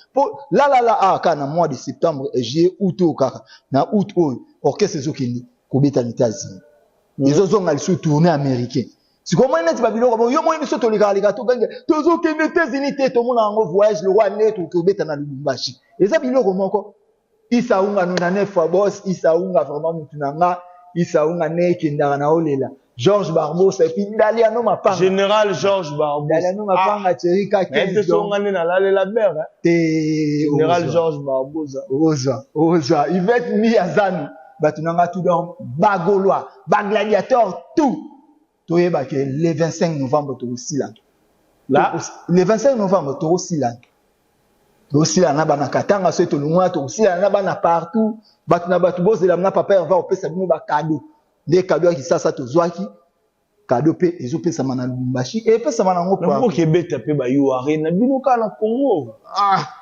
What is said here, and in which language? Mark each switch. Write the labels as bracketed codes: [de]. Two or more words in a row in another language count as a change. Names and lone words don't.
[ln] Po, la, la, la, ah, kaka na [fr] mois de septembre, [ln] eh, juillet, août oyo kaka. Na août oyo, orchestre ezokende kobeta na États-Unis. Mm. Ezozonga lisusu [fr] tournée américain. [ln] Sikoyo moi neti ba biloko, yo moi biso tolekaleka, tokenge, tozokende États-Unis te, tomona yango voyage, [fr] le roi [ln] ne tokobeta na Lubumbashi. Eza biloko moko. Isa Unga nuna ne fois boss, Isa Unga vraiment mutu na nga, Isa Unga ne kendaka na olela. George Barbosa, [fr] et puis [ln] Daliano Mapanga. Général George Barbosa. Daliano Mapanga, Ah. Thierry Kakens, Mais te donc. songa ne na lalela bere, hein. Te Général Oza. George Barbosa. Oza, Oza. Yvette Miyazanu. Bato nanga [fr] tout donc, [ln] Bagolois, Bagladiateur, tout. Toyeba ke [fr] le vingt-cinq novembre, [ln] tokosila. Là. Tokos-, [fr] le vingt-cinq novembre, [ln] tokosila. Tokosila na bana Katanga, so tolongwa, tokosila na bana partout. Bato na bato bozela na papa, [fr] on va [ln] opesa bino ba cadeau. Nde cadeau ya Kisasa tozwaki. Cadeau pe ezopesama na Lubumbashi, epesama nango Na partout. bokebeta pe ba You Arena, bino kaka na Congo. Ah.